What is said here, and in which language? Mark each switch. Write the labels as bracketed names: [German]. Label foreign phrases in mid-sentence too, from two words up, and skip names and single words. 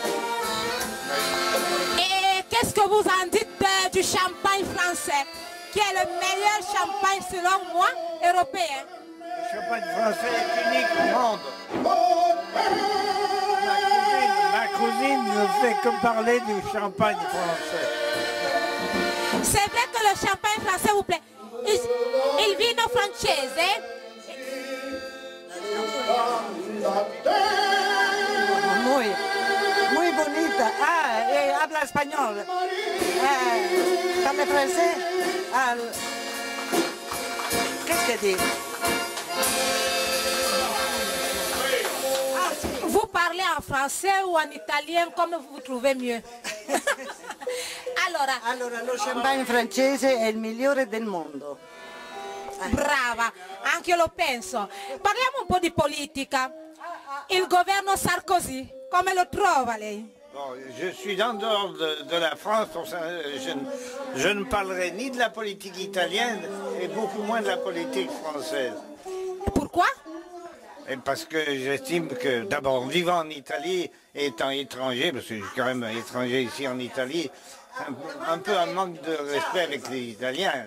[French] Et qu'est-ce que vous en dites du champagne français, qui est le meilleur champagne selon moi, européen? Le champagne français est unique au monde. Ma cousine ne fait que parler du champagne français. C'est vrai que le champagne français vous plaît. [Italian] Il vino francese. [Spanish] Muy bonita. Habla español. [French] Parle français. Qu'est-ce que dit? Vous parlez en français ou en italien comme vous trouvez mieux? [Italian] Allora, lo champagne francese è il migliore del mondo. Brava, anche io lo penso. Parliamo un po' di politica. Il governo Sarkozy, come lo trova lei? [French] Bon, je suis en dehors de la France, je ne parlerai ni de la politique italienne et beaucoup moins de la politique française. Pourquoi? Et parce que j'estime que, d'abord, vivant en Italie et étant étranger, parce que je suis quand même étranger ici en Italie, un peu un manque de respect avec les Italiens.